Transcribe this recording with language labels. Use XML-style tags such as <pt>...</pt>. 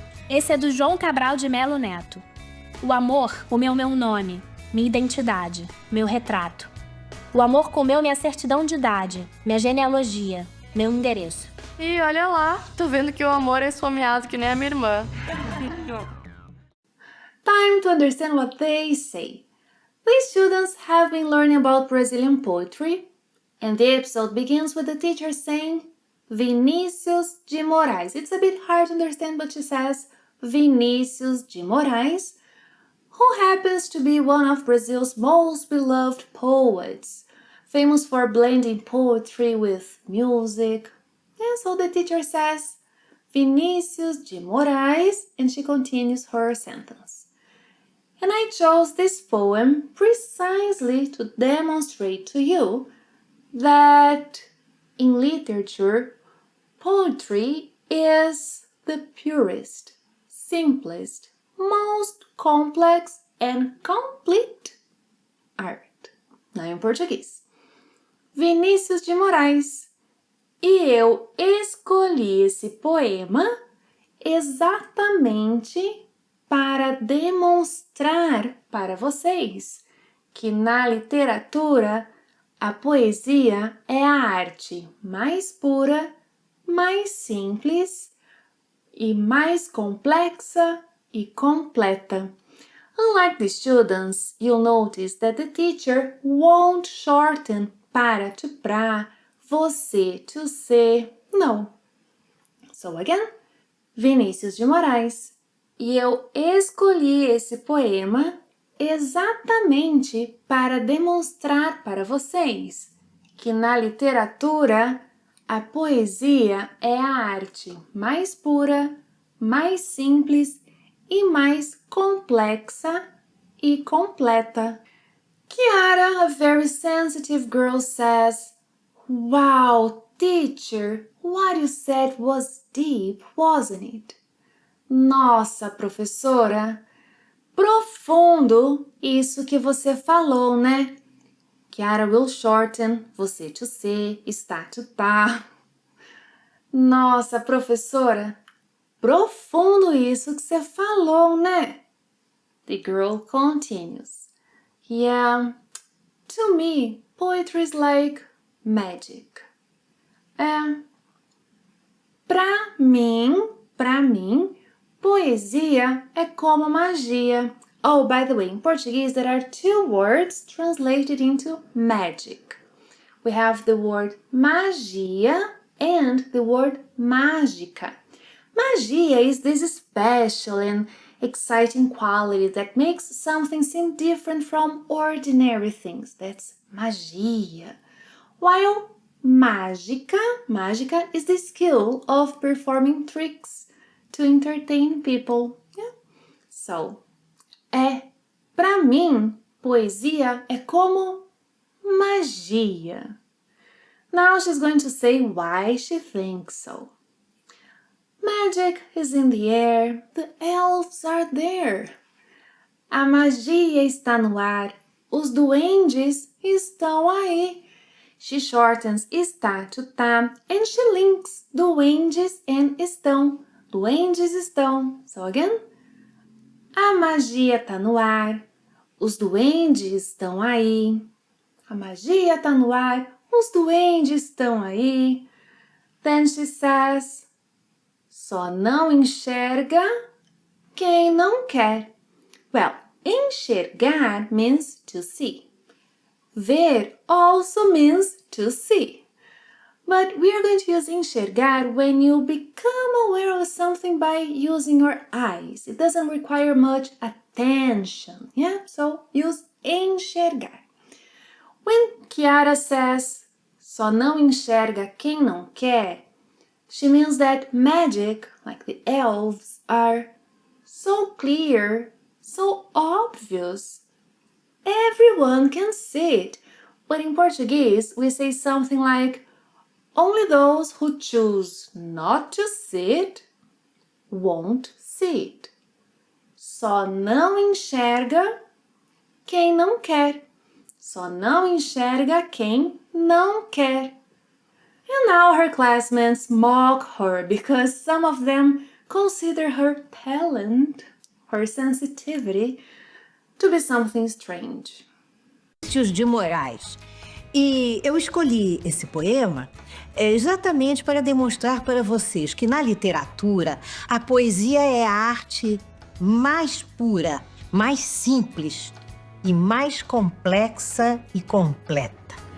<pt>Esse é do João Cabral de Melo Neto. O amor comeu meu nome, minha identidade, meu retrato. O amor comeu minha certidão de idade, minha genealogia, meu endereço. E olha lá, tô vendo que o amor é esfomeado que nem a minha irmã.</pt> <en>Time to understand what they say. These students have been learning about Brazilian poetry, and the episode begins with the teacher saying Vinícius de Moraes. It's a bit hard to understand, but she says Vinícius de Moraes, who happens to be one of Brazil's most beloved poets, famous for blending poetry with music. And so the teacher says Vinícius de Moraes, and she continues her sentence. And I chose this poem precisely to demonstrate to you that in literature, poetry is the purest, simplest, most complex and complete art. Now in Portuguese. Vinícius de Moraes.</en> <pt>E eu escolhi esse poema exatamente para demonstrar para vocês que na literatura a poesia é a arte mais pura, mais simples e mais complexa e completa.</pt> <en>Unlike the students, you'll notice that the teacher won't shorten para, to pra, você, to ser, no. So again, Vinícius de Moraes.</en> <pt>E eu escolhi esse poema exatamente para demonstrar para vocês que na literatura a poesia é a arte mais pura, mais simples e mais complexa e completa.</pt> <en>Kiara, a very sensitive girl, says, "Wow, teacher, what you said was deep, wasn't it?"</en> <pt>Nossa, professora, profundo isso que você falou, né?</pt> <en>Kiara will shorten, você to ser, está to tá.</en> <pt>Nossa, professora, profundo isso que você falou, né?</pt> <en>The girl continues. Yeah, to me, poetry is like magic.</en> <pt>Pra mim, poesia é como magia.</pt> <en>Oh, by the way, in Portuguese there are two words translated into magic. We have the word magia and the word mágica. Magia is this special and exciting quality that makes something seem different from ordinary things. That's magia. While mágica is the skill of performing tricks to entertain people. Yeah.</en> <pt>So, pra mim, poesia é como magia.</pt> <en>Now she's going to say why she thinks so. Magic is in the air, the elves are there.</en> <pt>A magia está no ar, Os duendes estão aí.</pt> <en>She shortens está to tá and she links duendes and estão.</en> <pt>Duendes estão.</pt> <en>So again.</en> <pt>A magia tá no ar. Os duendes estão aí. A magia tá no ar. Os duendes estão aí.</pt> <en>Then she says,</en> <pt>só não enxerga quem não quer.</pt> <en>Well, enxergar means to see. Ver also means to see. But we are going to use enxergar when you become aware of something by using your eyes. It doesn't require much attention, yeah? So use enxergar. When Kiara says,</en> <pt>só não enxerga quem não quer,</pt> <en>she means that magic, like the elves, are so clear, so obvious. Everyone can see it. But in Portuguese, we say something like, only those who choose not to see it won't see it.</en> <pt>Só não enxerga quem não quer. Só não enxerga quem não quer.</pt> <en>And now her classmates mock her because some of them consider her talent, her sensitivity, to be something strange.</en> <pt>De Moraes. E eu escolhi esse poema exatamente para demonstrar para vocês que na literatura a poesia é a arte mais pura, mais simples e mais complexa e completa.</pt>